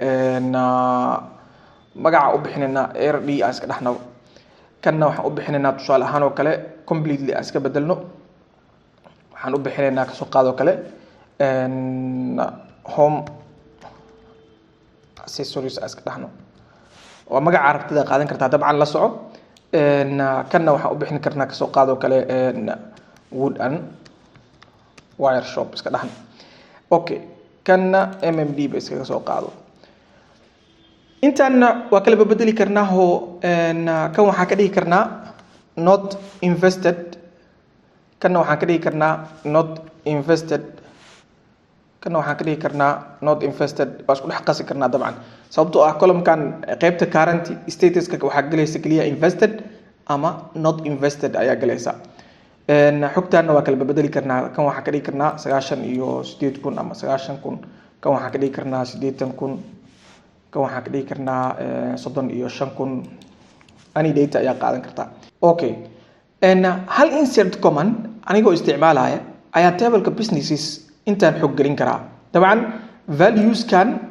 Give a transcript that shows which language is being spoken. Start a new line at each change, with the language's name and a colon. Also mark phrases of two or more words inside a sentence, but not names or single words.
Somali: magaca u bixinayna RD aan iska dhaxno kanna waxaan u bixinaynaa tusaale ahaan oo kale completely aan iska bedelno waxaan u bixinaynaa ka soo qaado kale
English: home accessories
Somali: iska dhaxno waa magaca aragtida qaadan kartaa dabcan la soco kanna waxaan u bixin karnaa kasoo qaado kale
English: wood and wire shop
Somali: iska dhaxno okay kanna mmd ba iska soo qaado intaana waa kala bedeli karnaa oo kan waxaan ka dhigi karnaa
English: not invested
Somali: kanna waxaan ka dhigi karnaa
English: not invested
Somali: kanna waxaan ka dhigi karnaa
English: not invested
Somali: waa isku dhex qasi karnaa dabcan sababtoo ah column-kan qaybta
English: current status-ka
Somali: waxaa galaysa kaliya invested ama
English: not invested
Somali: ayaa galaysa xogtaana waa kala bedeli karnaa kan waxaan ka dhigi karnaa 98,000 ama 90,000 kan waxaan ka dhigi karnaa 80,000 kan waxaan ka dhigi karnaa 35,000
English: any data
Somali: ayaa qaadan kartaa okay hal
English: insert command
Somali: anigoo isticmaalaya ayaa table-ka businesses intaan xog gelin karaa dabcan values kan